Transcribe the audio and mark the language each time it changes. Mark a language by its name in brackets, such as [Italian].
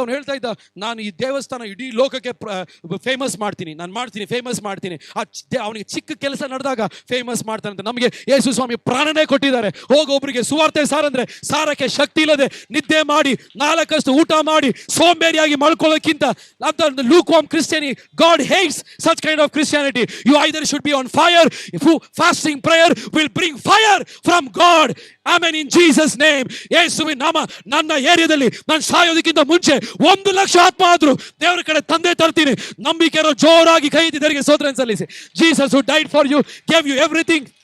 [Kannada] ಅವ್ನು ಹೇಳ್ತಾ ಇದ್ದ, ನಾನು ಈ ದೇವಸ್ಥಾನ ಇಡೀ ಲೋಕಕ್ಕೆ ಫೇಮಸ್ ಮಾಡ್ತೀನಿ, ಫೇಮಸ್ ಮಾಡ್ತೀನಿ. ಅವನಿಗೆ ಚಿಕ್ಕ ಕೆಲಸ ನಡೆದಾಗ ಫೇಮಸ್ ಮಾಡ್ತಾನೆ ಅಂತ. ನಮಗೆ ಯೇಸು ಸ್ವಾಮಿ ಪ್ರಾಣನೇ ಕೊಟ್ಟಿದ್ದಾರೆ. ಹೋಗೊಬ್ರಿಗೆ ಸುವಾರ್ತೆ ಸಾರಂದ್ರೆ ಸಾರಕ್ಕೆ ಶಕ್ತಿ ಇಲ್ಲದೆ ನಿದ್ದೆ ಮಾಡಿ 4 ಅಷ್ಟು ಊಟ ಮಾಡಿ ಸೋಂಬೇರಿಯಾಗಿ ಮಲ್ಕೊಳ್ಳೋಕ್ಕಿಂತ ಅಂತ ಲೂಕ್ವಾರ್ಮ್ Christianity, god hates such kind of Christianity. [English] You either should be on fire. Fasting prayer will bring fire from God. Amen, in Jesus name. ಯೇಸುವಿನ ನಾಮ. [Kannada] ನನ್ನ ಏರಿಯಾದಲ್ಲಿ ನಾನು ಸಾಯೋದಕ್ಕಿಂತ ಮುಂಚೆ 1 ಲಕ್ಷ ಆತ್ಮ ಆದ್ರೂ ದೇವರ ಕಡೆ ತಂದೆ ತರ್ತೀನಿ. [English] ನಂಬಿಕೆ ಜೋರಾಗಿ ಕೈ ಎತ್ತಿ ದೇವರಿಗೆ ಸ್ತೋತ್ರ ಸಲ್ಲಿಸಿ. Jesus who died for you, gave you everything.